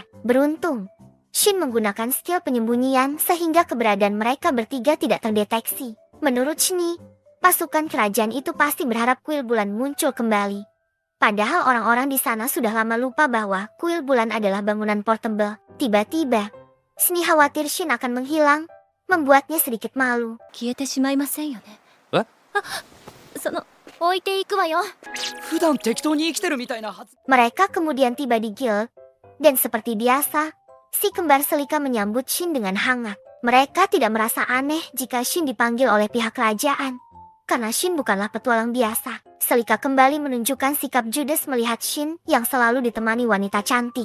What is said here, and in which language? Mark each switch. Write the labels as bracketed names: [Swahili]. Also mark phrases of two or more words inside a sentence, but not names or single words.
[Indonesian] Beruntung, Shin menggunakan skill penyembunyian sehingga keberadaan mereka bertiga tidak terdeteksi. Menurut Shini, pasukan kerajaan itu pasti berharap kuil bulan muncul kembali. Padahal orang-orang di sana sudah lama lupa bahwa kuil bulan adalah bangunan portable. Tiba-tiba, Shini khawatir Shin akan menghilang, membuatnya sedikit malu. [Japanese] 消えてしまいませんよね。え？置いていくわよ。普段適当に生きてるみたいなはず。 [Indonesian] Mereka kemudian tiba di guild, dan seperti biasa, si kembar selika menyambut Shin dengan hangat. Mereka tidak merasa aneh jika Shin dipanggil oleh pihak kerajaan, karena Shin bukanlah petualang biasa. Selika kembali menunjukkan sikap judes melihat Shin yang selalu ditemani wanita cantik.